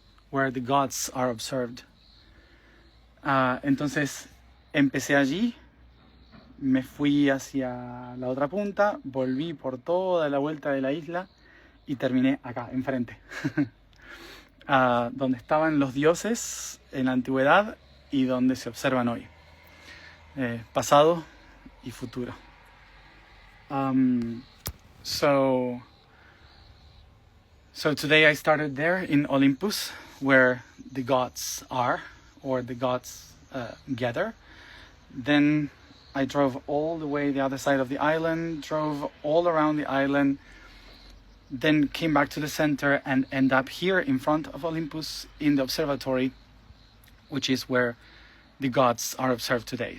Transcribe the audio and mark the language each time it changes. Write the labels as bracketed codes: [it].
[en] Where the gods are observed. [es] Entonces empecé allí, me fui hacia la otra punta, volví por toda la vuelta de la isla y terminé acá, enfrente, donde estaban los dioses en la antigüedad y donde se observan hoy, pasado y futuro. [en] So today I started there in Olympus, where the gods are, or the gods gather. Then I drove all the way the other side of the island, drove all around the island, then came back to the center and end up here in front of Olympus in the observatory, which is where the gods are observed today.